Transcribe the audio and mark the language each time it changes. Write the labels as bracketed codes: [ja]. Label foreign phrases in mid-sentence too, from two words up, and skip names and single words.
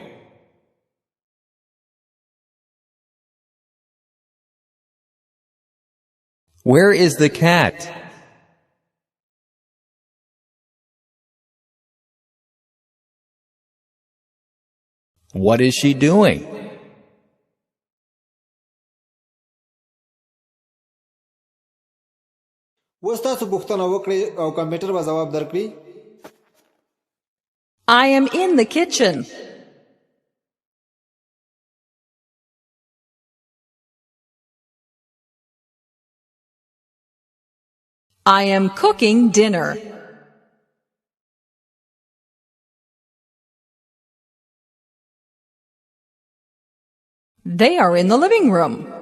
[en] Where is the cat? What is she doing? [ps] اوس تاسو پوښتنه وکړئ او کمپیوټر به ځواب درکړي. [en] I am in the kitchen. I am cooking dinner. They are in the living room.